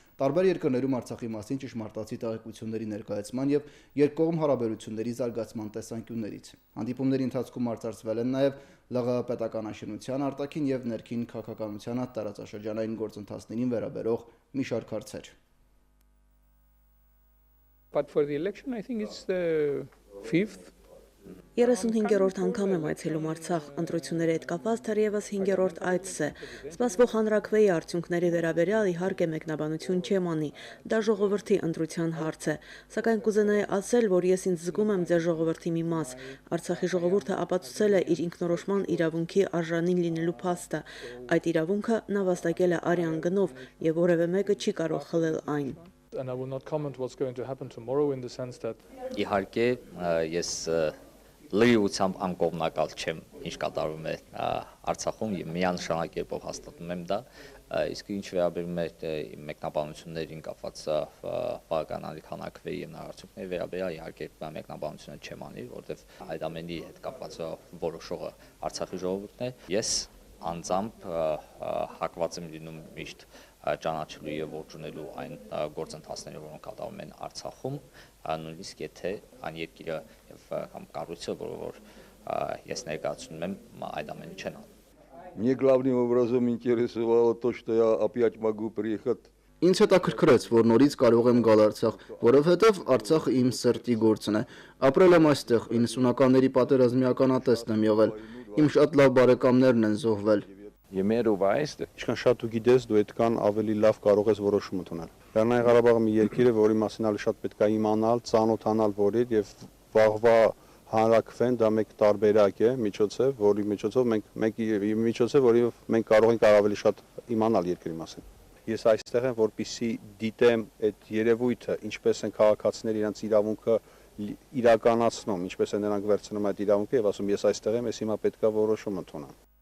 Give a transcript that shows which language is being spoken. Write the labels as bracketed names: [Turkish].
[Armenian] տարբեր երկրներում Արցախի մասին ճշմարտացի տեղեկությունների ներկայացման եւ երկկողմ հարաբերությունների զարգացման տեսանկյուններից։ Հանդիպումների ընթացքում արծարծվել են նաեւ ԼՂՀ պետականաշինության արտաքին եւ ներքին քաղաքականությանը տարածաշրջանային գործընթացներին վերաբերող մի շարք հարցեր։ [English] But for the election, I think it's the 5th. [Armenian] 35-րդ անգամ եմ այցելում Արցախ, ընտրությունների հետ կապված թերևս 5-րդ այցս է։ Սպասվող հանրաքվեի արդյունքների վերաբերյալ իհարկե մեկնաբանություն չեմ անի, դա ժողովրդի ընտրության հարց է, սակայն կուզենայի ասել, որ ես ինձ զգում եմ ձեր ժողովրդի մի մաս։ Արցախի ժողովուրդը ապացուցել է իր ինքնորոշման իրավունքի արժանին լինելու փաստը։ Այդ իրավունքը նա վաստակել է արյան գնով եւ որևէ մեկը չի կարող խլել այն։ [English] And I will not comment what's going to happen tomorrow in the sense that [Armenian] Իհարկե ես լիությամբ անկողմնակալ չեմ, ինչ կատարվում է Արցախում եւ միանշանակ կերպով հաստատում եմ դա, իսկ ինչ վերաբերում է մեկնաբանություններին կապված բաղականալի հանրաքվեի եւ նարարությունների վերաբերյալ իհարկե մեկնաբանությունը չեմ անի, որովհետեւ այդ ամենի հետ կապված որոշողը Արցախի ժողովուրդն է։ Ես անձամբ հակված եմ լինում միշտ ճանաչելու եւ ողջունելու այն գործընթացները, որոնք կատարվում են Արցախում, նույնիսկ եթե այն երկիրը եւ կամ կառույցը, որ ես ներկայացնում եմ, այդ ամենը չեն անում։ [Russian] Мне главным образом интересовало то, что я опять могу приехать. [Armenian] Ինձ հետաքրքրեց, որ նորից կարող եմ գալ Արցախ, որովհետև Արցախը իմ սրտի գործն է։ Ապրել եմ այստեղ, 90-ականների պատերազմի ականատեսն եմ եղել։ Իմ շատ լավ բարեկամներն են զոհվել։ Ինչքան շատ դու գիտես, դու այդքան ավելի լավ կարող ես որոշում ընդունել։ Լեռնային Ղարաբաղը մի երկիր է, որի մասին ալի շատ պետք է իմանալ, ծանոթանալ որին եւ վաղվա հանրաքվեն դա մեկ տարբերակ է, միջոց է, որի միջոցով մենք կարող ենք ավելի շատ իմանալ երկրի մասին։ Ես այստեղ եմ, որպեսզի դիտեմ այդ երևույթը, ինչպես են քաղաքացիները իրենց իրավունքը իրականացնում, ինչպես են նրանք վերցնում այդ իրավունքը եւ ասում ես այստեղ եմ, ես հիմա պետք է որոշում ընդունեմ։